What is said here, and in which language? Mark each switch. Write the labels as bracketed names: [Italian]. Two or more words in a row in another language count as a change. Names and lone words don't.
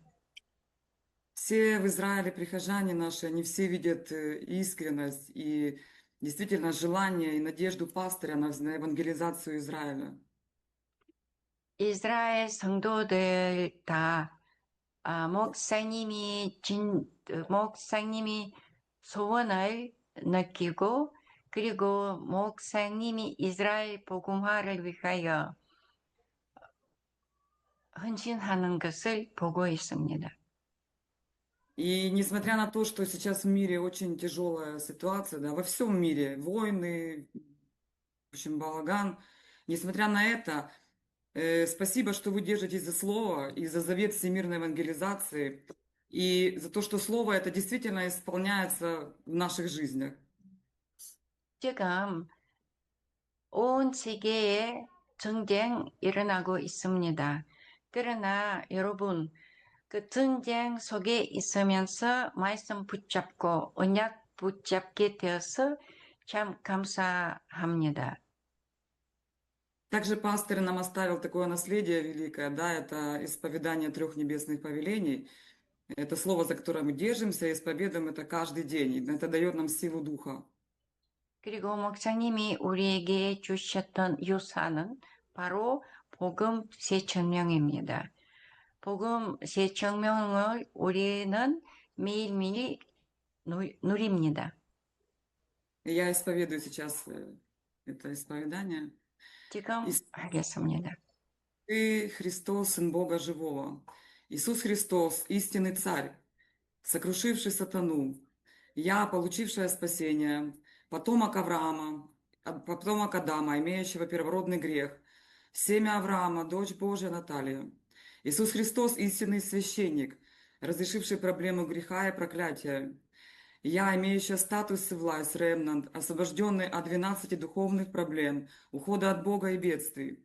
[Russian] Все в Израиле прихожане наши, они все видят искренность и действительно желание и надежду пастыря на евангелизацию Израиля. [Korean] 이스라엘 성도들 다 목사님이 소원을 느끼고 그리고 목사님이 이스라엘 복음화를 위하여 헌신하는 것을 보고 있습니다. [Russian] И несмотря на то, что сейчас в мире очень тяжелая ситуация, да, во всем мире войны, в общем, балаган, несмотря на это, спасибо, что вы держитесь за слово и за завет всемирной евангелизации, и за то, что слово это действительно исполняется в наших жизнях. [Korean] 지금 온 세계에 전쟁 일어나고 있습니다. 그러나 여러분, 그 전쟁 속에 있으면서 말씀 붙잡고 언약 붙잡게 되어서 참 감사합니다. [Russian] Также пастор нам оставил такое наследие великое, да, это исповедание 3 небесных повелений. Это слово, за которое мы держимся, и исповедуем это каждый день. И это дает нам силу духа. [Korean] 그리고 목사님이 우리에게 주셨던 유산은 바로 복음 세천명입니다. 복음 세천명을 우리는 매일매일 누립니다. [Russian] И я исповедую сейчас это исповедание. [Korean] 지금 하겠습니다. [Russian] Ты, Христос, Сын Бога Живого, Иисус Христос, истинный Царь, сокрушивший сатану, я, получившая спасение, потомок Авраама, потомок Адама, имеющего первородный грех, семя Авраама, дочь Божия Наталья, Иисус Христос, истинный священник, разрешивший проблему греха и проклятия, я, имеющая статус и власть, ремнант, освобожденный от 12 духовных проблем, ухода от Бога и бедствий.